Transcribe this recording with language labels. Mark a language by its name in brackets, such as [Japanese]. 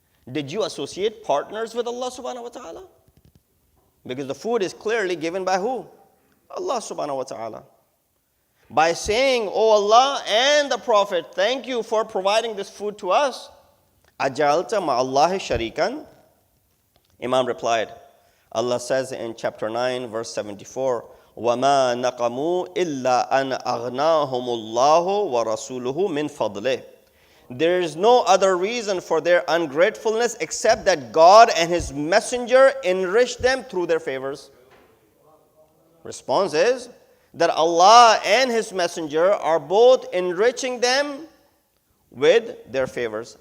[English] Did you associate partners with Allah subhanahu wa ta'ala? Because the food is clearly given by who? Allah subhanahu wa ta'ala. By saying, Oh Allah and the Prophet, thank you for providing this food to us. [Arabic] Aj'alta ma'allahi sharikan? [English] Imam replied, Allah says in chapter 9, verse 74, [Arabic] وَمَا نَقَمُوا إِلَّا أَنْ أَغْنَاهُمُ اللَّهُ وَرَسُولُهُ مِنْ فَضْلِهِ. [English] There is no other reason for their ungratefulness except that God and His Messenger enriched them through their favors. Response is that Allah and His Messenger are both enriching them with their favors.